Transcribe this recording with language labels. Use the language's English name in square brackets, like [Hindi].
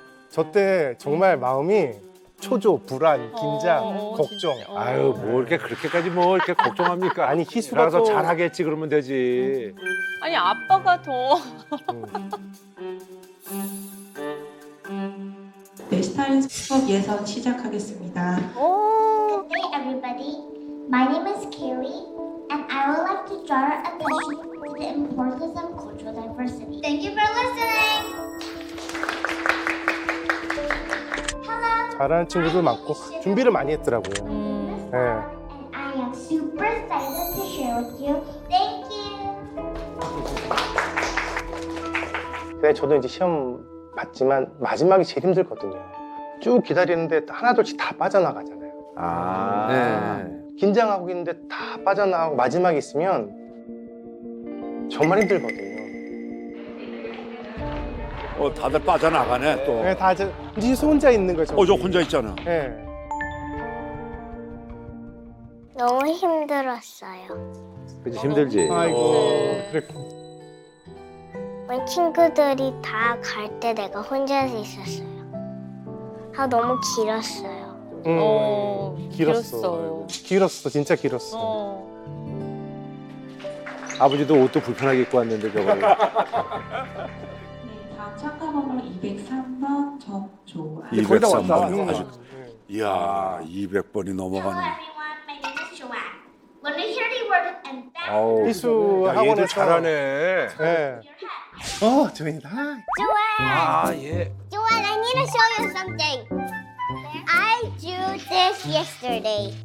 [Korean] 저때 정말 마음이 초조, 불안, 긴장, 걱정. 아유 뭐 이렇게 그렇게까지 뭐 이렇게 걱정합니까? 아니 희수가 가서 또 잘하겠지 그러면 되지. 아니 아빠가 더. 네, 스타일링 수업 예선 시작하겠습니다. [English] Good day, everybody. My name is Kaylee, and I would like to draw your attention to the importance of cultural diversity. Thank you for listening. Hello. [Korean] 잘하는 친구들 많고 준비를 많이 했더라고요. 네. [English] And I am super excited to share with you. Thank you. [Korean] 근데 저도 이제 시험 봤지만 마지막이 제일 힘들거든요. 쭉 기다리는데 하나둘씩 다 빠져나가잖아요. 긴장하고 있는데 다 빠져나가고 마지막에 있으면 정말 힘들거든요. 다들 빠져나가네 또. 네, 다 이제 희수 혼자 있는 거죠. 저 혼자 있잖아. 네. 너무 힘들었어요. 그치 힘들지. 아이고. 그래. 우리 친구들이 다 갈 때 내가 혼자서 있었어요. 너무 길었어요. 길었어. 길었어. 진짜 길었어. 아버지도 옷도 불편하게 입고 왔는데 저거. 네, 다음 참가 번호 203번 접조. 거의 다 203번. 왔다. 아주 이야, 200번이 넘어가는. [English] everyone, my name is Joanne. When we hear the word and that, [Korean] 어우, 희수 야, 얘도 학원에서 잘하네. 네. 조인다. Joanne, 아, 예. [English] Joanne, I need to show you something. I drew this yesterday.